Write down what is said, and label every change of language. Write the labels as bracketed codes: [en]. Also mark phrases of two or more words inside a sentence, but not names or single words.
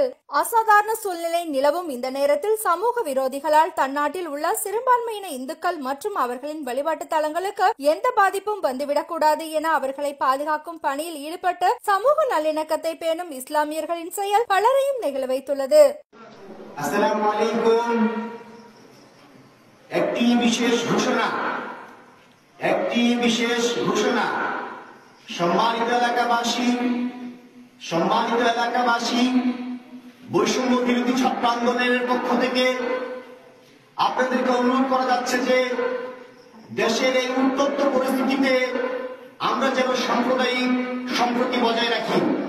[ta] அசாதாரண சூழ்நிலை நிலவும் இந்த நேரத்தில் சமூக விரோதிகளால் தன்னாட்டில் உள்ள சிறுபான்மையின இந்துக்கள் மற்றும் அவர்களின் வழிபாட்டு தலங்களுக்கு எந்த பாதிப்பும் வந்துவிடக்கூடாது என அவர்களை பாதுகாக்கும் பணியில் ஈடுபட்டு சமூக நல்லிணக்கத்தை பேணும் இஸ்லாமியர்களின் செயல் பலரையும் நெகிழ வைத்துள்ளது. [ar] السلام عليكم. [bn] একটি বিশেষ ঘোষণা সম্মানিত এলাকাবাসী বৈষম্য বিরোধী ছাত্র আন্দোলনের পক্ষ থেকে আপনাদেরকে অনুরোধ করা যাচ্ছে যে দেশের এই উত্তপ্ত পরিস্থিতিতে আমরা যেন সাম্প্রদায়িক সম্প্রীতি বজায় রাখি